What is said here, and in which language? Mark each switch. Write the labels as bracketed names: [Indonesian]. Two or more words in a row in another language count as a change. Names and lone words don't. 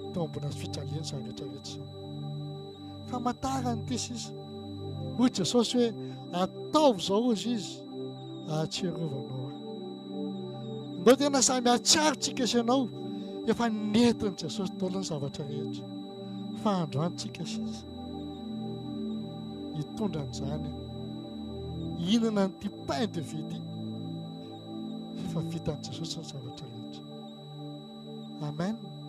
[Malagasy] ambona fitaliana izany rehetrarehetra izany. Famantarany ty sisa hoy Jesosy hoe ataovy izao izy izy ahatsiarovanao ahy. Ndao tena samy ahatsiarotsika sy ianao efa nentin'i Jesosy daholo ny zavatra rehetra. Fa androantsika sisa hitondra an'izany inana n'ity [French] pain de vie [Malagasy] ity efa vitan'i Jesosy ny zavatra rehetra. Amen.